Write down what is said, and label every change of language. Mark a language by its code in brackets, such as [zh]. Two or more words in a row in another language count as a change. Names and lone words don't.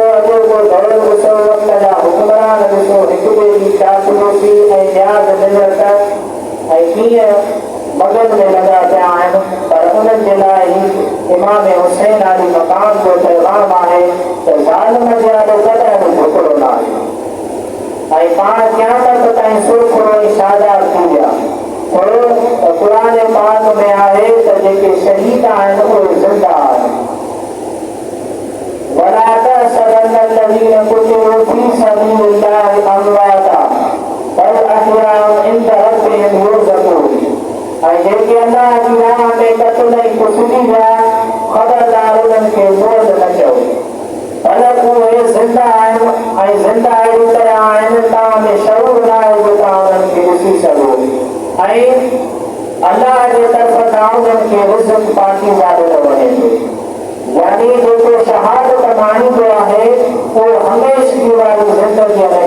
[sd] अॼु को दौर ॾिसो वक़्त जा हुक्मरान ॾिसो हिक ॿिए जी चापलूसी ऐं न्याज़ मिलत ऐं कीअं मगज़ में लॻा पिया आहिनि पर उन्हनि जे लाइ इमाम हुसैन अली मकाम जो पैगाम आहे त ज़ालिम ॼाणो कॾहिं बि झुकणो न आहे ऐं पाण क़यामत ताईं सुरखुरो ऐं शादाब थी विया थोरो त क़ुरान पाक में आहे त जेके शहीद आहिनि उहे ज़िंदा आहिनि [ar] ولا تحسبن الذين قتلوا في سبيل الله أمواتا بل أحياء عند ربهم يرزقون [sd] जेके अल्लाह जी राह में कतल ऐं कुसली विया ख़बरदार उन्हनि खे बोझ न कयो भले उहे ज़िंदा आहिनि ऐं ज़िंदा अहिड़ी तरह आहिनि तव्हां में शऊर न आहे जो तव्हां उन्हनि खे ॾिसी सघो ऐं अल्लाह जे तरफ़ खां उन्हनि खे रिज़्क़ पाकीज़ा ॾिनो वञे थो यानी जेको शहादत माणींदो आहे उहो हमेशह वारी ज़िंदगीअ में